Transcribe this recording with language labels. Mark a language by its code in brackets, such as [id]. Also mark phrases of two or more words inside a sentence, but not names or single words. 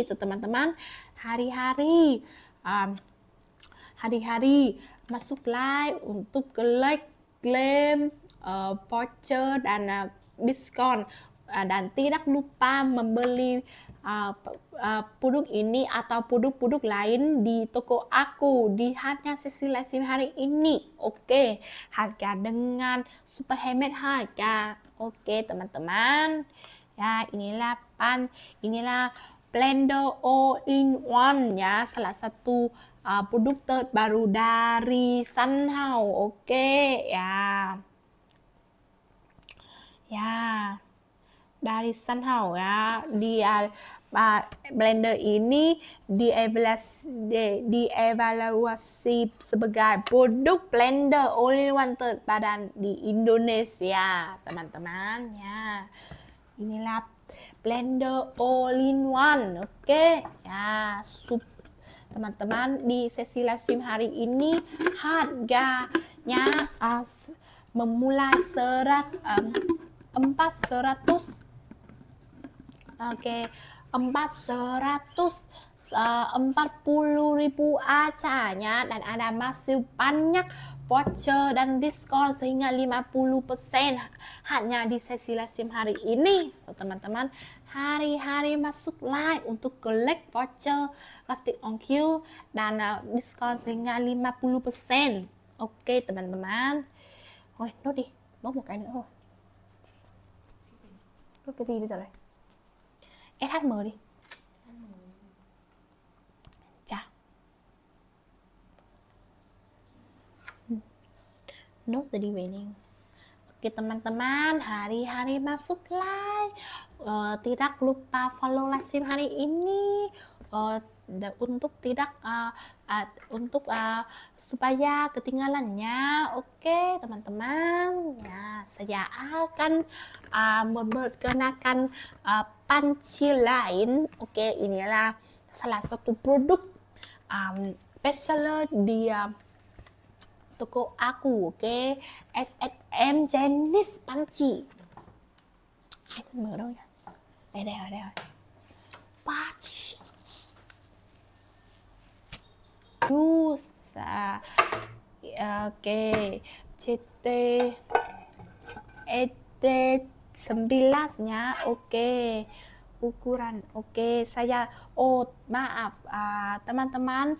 [id] So, teman-teman, hari-hari masuk live untuk klaim voucher dan diskon dan tidak lupa membeli produk ini atau produk-produk lain di toko aku di hanya sesi [en] live stream [id] hari ini. Harga dengan super hemat harga. Teman-teman. Ya, inilah blender all-in-one ya, salah satu produk terbaru dari Sunhouse. Dari Sunhouse ya. Blender ini dievaluasi sebagai produk blender all-in-one terbaik di Indonesia, teman-teman ya. Inilah blender all-in-one. Ya, teman-teman, di sesi [en] live stream [id] hari ini harganya memulai 440.000 aja ya, dan ada masih banyak voucher dan diskon sehingga 50% hanya di sesi [en] live stream [id] hari ini. So, teman-teman, hari-hari masuk live untuk [en] collect voucher [id] Rustic on Q dan diskon sehingga 50%. Teman-teman. [vi] Nốt đi, bóc một cái nữa thôi. Nốt cái gì bây giờ này? SHM đi. Chà. Nốt rồi đi về nè. [id] Teman-teman, hari-hari masuk live. Tidak lupa [en] follow live stream [id] hari ini untuk supaya ketinggalannya. Teman-teman ya, saya akan memperkenalkan panci lain. Inilah salah satu produk bestseller di toko aku. SSM jenis panci. [vi] Mở đâu nhỉ? Đây rồi. [id] Panci. CT ET11-nya. Oke. Ukuran. Oke, maaf teman-teman.